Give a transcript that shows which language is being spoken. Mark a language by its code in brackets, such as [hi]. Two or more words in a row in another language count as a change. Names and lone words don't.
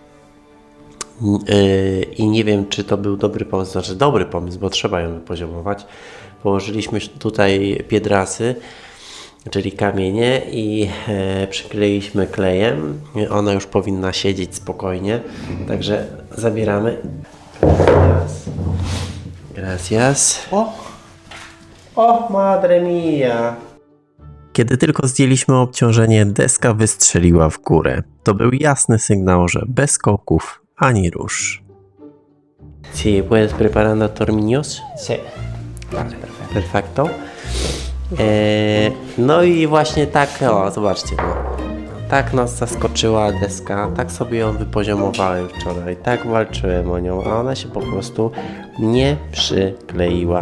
[pl] I nie wiem, czy to był dobry pomysł, znaczy dobry pomysł, bo trzeba ją wypoziomować. Położyliśmy tutaj piedrasy, czyli kamienie i przykleiliśmy klejem. Ona już powinna siedzieć spokojnie, także zabieramy. [es] Gracias. O, madre mia! [pl] Kiedy tylko zdjęliśmy obciążenie, deska wystrzeliła w górę. To był jasny sygnał, że bez skoków ani rusz. [es] Sí, puedes preparando tornillos. Sí. Vale, perfecto. Perfecto. [pl] No i właśnie tak, o zobaczcie, no. Tak nas zaskoczyła deska, tak sobie ją wypoziomowałem wczoraj, tak walczyłem o nią, a ona się po prostu nie przykleiła.